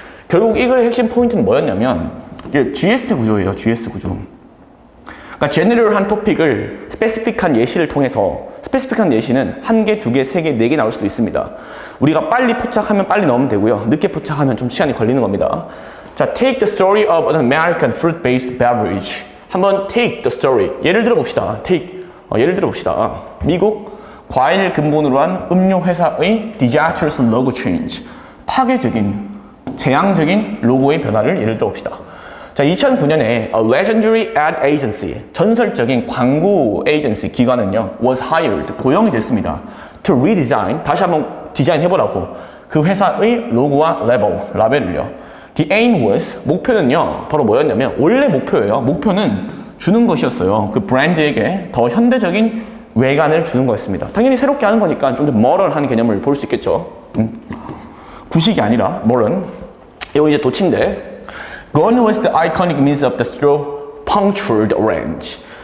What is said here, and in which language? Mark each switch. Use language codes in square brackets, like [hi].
[ko] 결국 이거의 핵심 포인트는 뭐였냐면, 이게 GS 구조예요. GS 구조. 그러니까 제너럴한 토픽을 스페시픽한 예시를 통해서, 스페시픽한 예시는 1개, 2개, 3개, 4개 나올 수도 있습니다. 우리가 빨리 포착하면 빨리 넣으면 되고요. 늦게 포착하면 좀 시간이 걸리는 겁니다. [en] 자, take the story of an American fruit-based beverage. [ko] 한번 [en] take the story. [ko] 예를 들어 봅시다. 예를 들어 봅시다. 미국 과일 근본으로 한 음료 회사의 [en] disastrous logo change. [ko] 파괴적인 재앙적인 로고의 변화를 예를 들어봅시다. 자, 2009년에 [en] a legendary ad agency, [ko] 전설적인 광고 에이전시 기관은요, [en] was hired, [ko] 고용이 됐습니다. [en] to redesign, [ko] 다시 한번 디자인 해보라고. 그 회사의 로고와 라벨을요. [en] The aim was, [ko] 목표는요, 바로 뭐였냐면, 원래 목표예요. 목표는 주는 것이었어요. 그 브랜드에게 더 현대적인 외관을 주는 거였습니다. 당연히 새롭게 하는 거니까 좀 더 modern한 개념을 볼 수 있겠죠. 구식이 아니라 modern. 이거 이제 도치인데, [en] Gone was the iconic means of the straw punctured orange.